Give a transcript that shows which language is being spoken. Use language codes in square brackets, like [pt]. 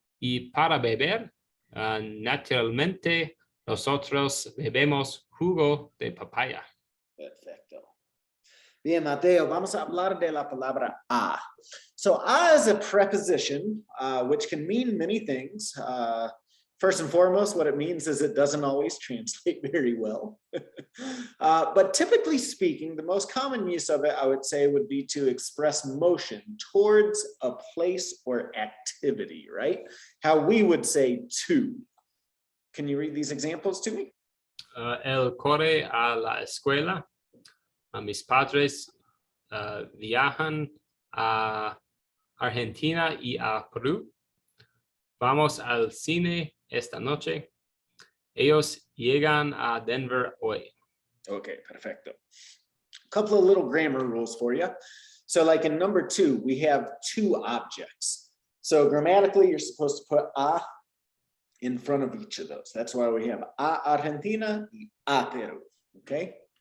[es] Y para beber, naturalmente, nosotros bebemos jugo de papaya. Perfecto. Bien, Mateo, vamos a hablar de la palabra a. [en] So a is a preposition, which can mean many things. First and foremost, what it means is it doesn't always translate very well. But typically speaking, the most common use of it, I would say, would be to express motion towards a place or activity, right? How we would say to. Can you read these examples to me? [es] Él corre a la escuela. Mis padres viajan a Argentina y a Perú. Vamos al cine esta noche. Ellos llegan a Denver hoy. Okay, perfecto. [en] A couple of little grammar rules for you. So like in number 2, we have 2 objects. So grammatically, you're supposed to put a in front of each of those. That's why we have [es] a Argentina y a Peru, [en] okay?